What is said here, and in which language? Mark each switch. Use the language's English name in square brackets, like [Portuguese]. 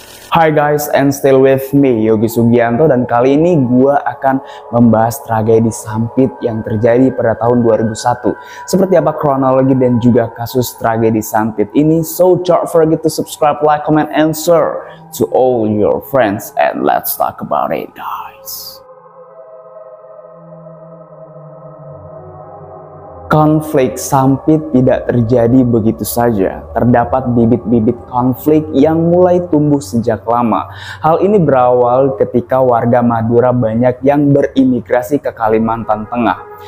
[English] Hi guys, and still with me [Indonesian] Yogi Sugianto, dan kali ini gue akan membahas tragedi Sampit yang terjadi pada tahun 2001. Seperti apa kronologi dan juga kasus tragedi Sampit ini? [English] So don't forget to subscribe, like, comment, and share to all your friends, and let's talk about it guys. [Indonesian] Konflik Sampit tidak terjadi begitu saja. Terdapat bibit-bibit konflik yang mulai tumbuh sejak lama. Hal ini berawal ketika warga Madura banyak yang berimigrasi ke Kalimantan Tengah.